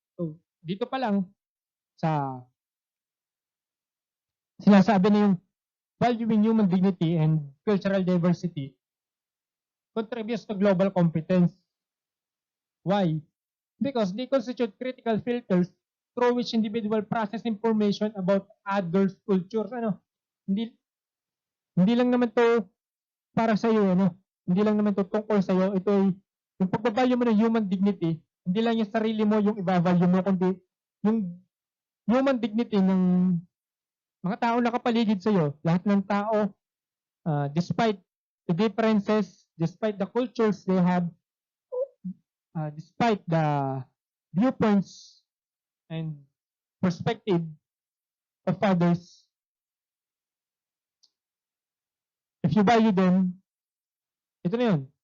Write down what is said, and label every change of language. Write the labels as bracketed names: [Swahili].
[English] So, [Filipino] dito pa lang sa sinasabi na yung [English] valuing human dignity and cultural diversity contributes to global competence. Why? Because they constitute critical filters through which individual process information about others' cultures. [Filipino] Ano? Hindi, hindi lang naman to para sa iyo, ano? Hindi lang naman to tungkol sa iyo. Ito ay yung pagbabalyo mo ng human dignity, hindi lang yung sarili mo yung ibavalue mo, kundi yung human dignity ng mga tao nakapaligid sa iyo. Lahat ng tao, [English] despite the differences, despite the cultures they have, despite the viewpoints and perspective of others, if you value them, [Filipino] ito na yun.